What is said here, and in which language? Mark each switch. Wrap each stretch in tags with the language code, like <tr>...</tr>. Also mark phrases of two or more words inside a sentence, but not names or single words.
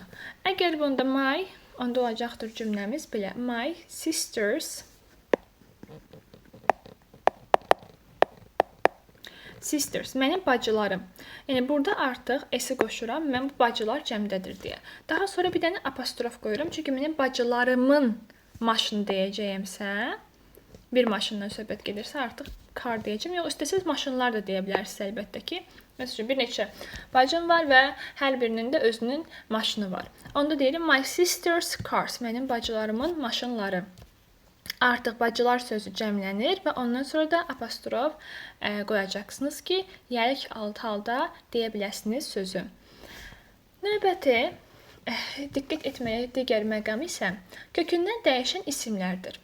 <az>Əgər bunda my onda olacaqdır cümləmiz belə.</az> <en>My sisters</en> <az>mənim bacılarım. Yəni burada artıq s-i qoşuram. Mən bu bacılar cəmdədir deyə. Daha sonra bir dənə apostrof qoyuram. Çünki mənim bacılarımın maşını deyəcəyimsə, bir maşından söhbət gedirsə artıq car deyəcəm. Yox, istəsəz maşınlar da deyə bilərsiniz əlbəttə ki. Məsələn, bir neçə bacım var və hər birinin də özünün maşını var. Onda deyirim</az> <en>my sister's cars,</en> <az>mənim bacılarımın maşınları. Artıq bacılar sözü cəmlənir və ondan sonra da apostrof qoyacaqsınız ki, yərik alt halda deyə biləsiniz sözü. Növbəti diqqət etməyə digər məqam isə kökündən dəyişən isimlərdir.</az>